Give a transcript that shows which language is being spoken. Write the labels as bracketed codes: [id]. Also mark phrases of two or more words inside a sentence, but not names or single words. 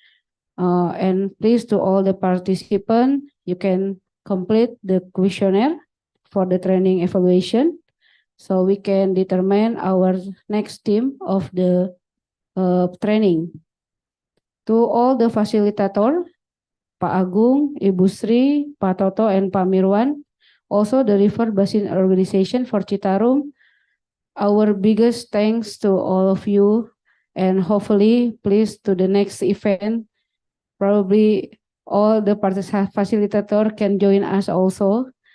[en] And please to all the participants, you can complete the questionnaire for the training evaluation, so we can determine our next team of the training. To all the facilitator, Pak Agung, Ibu Sri, Pak Toto, and Pak Mirwan, also the River Basin Organization for Citarum, our biggest thanks to all of you, and hopefully please to the next event, probably all the facilitator can join us also.